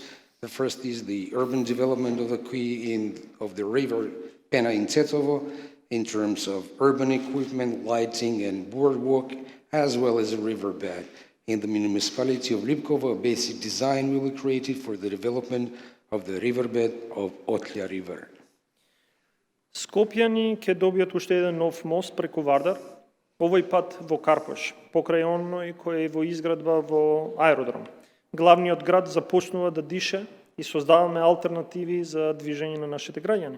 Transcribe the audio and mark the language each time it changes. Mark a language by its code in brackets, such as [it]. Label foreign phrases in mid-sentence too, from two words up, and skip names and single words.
[en] The first is the urban development of the quay of the river Pena in Tetovo in terms of urban equipment, lighting, and boardwalk, as well as a riverbed. In the municipality of Lipkovo, a basic design will be created for the development of the riverbed of Otlja River. [mk] Скопјани ќе добијат уште еден нов мост преку Вардар, овој пат во Карпош, покрај оној кој е во изградба во аеродром. Главниот град започнува да дише и создаваме алтернативи за движење на нашите граѓани.